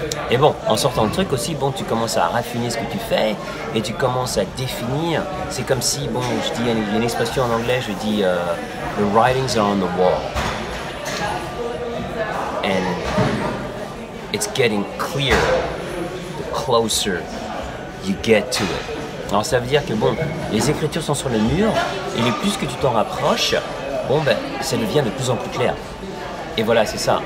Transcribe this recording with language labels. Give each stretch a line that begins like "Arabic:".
French: Et bon, en sortant le truc aussi, bon, tu commences à raffiner ce que tu fais et tu commences à définir. C'est comme si, bon, il y a une expression en anglais, je dis,
English: the writings are on the wall. And it's getting clearer the closer you get to it.
French: Alors ça veut dire que bon, les écritures sont sur le mur et le plus que tu t'en rapproches, bon ben ça devient de plus en plus clair. Et voilà, c'est ça.